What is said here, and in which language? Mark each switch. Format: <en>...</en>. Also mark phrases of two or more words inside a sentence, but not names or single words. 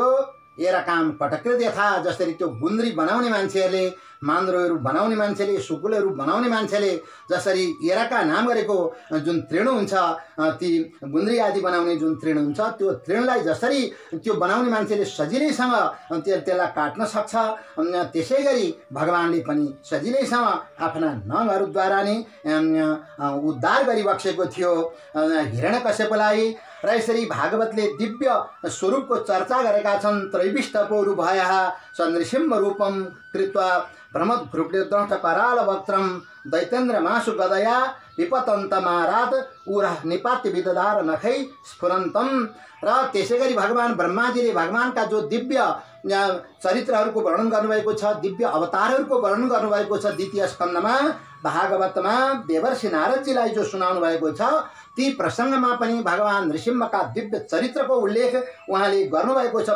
<sa>एरा काम पटकृत यथा</sa> <ne>जसरी त्यो गुन्द्री बनाउने मान्छेहरूले मान्द्रोहरू बनाउने मान्छेले सुकुलहरू बनाउने मान्छेले जसरी एराका नाम गरेको जुन तृण हुन्छ ती गुन्द्री आदि बनाउने जुन तृण हुन्छ त्यो तृणलाई जसरी त्यो बनाउने मान्छेले सजिलैसँग त्यसलाई काट्न सक्छ त्यसै गरी भगवानले पनि सजिलैसँग आफ्ना नङहरूद्वारा नै उद्धार गरिबक्सेको थियो हिरण्यकश्यपलाई। र यसरी भागवतले दिव्य स्वरूपको चर्चा गरेका छन्।</ne> <sa>त्रैविष्टपोरु भयः स नृसिंह रूपम कृत्वा प्रमदघृग्दंष्ट कराल वक्त्रम दैत्येन्द्र मासु गदया विपतन्त महारात उरा निपात्य विददार नखै स्फुरन्तम।</sa> <ne>र त्यसै गरी भगवान ब्रह्माजीले भगवानका जो दिव्य चरित्रहरूको वर्णन गर्नुभएको छ दिव्य अवतारहरूको वर्णन गर्नुभएको छ द्वितीय स्कन्धमा भागवतमा देवर्षि नारदजीलाई जो सुनाउनु भएको छ ती प्रसङ्गमा पनि भगवान नृसिंहका दिव्य चरित्रको उल्लेख उहाँले गर्नुभएको छ।</ne>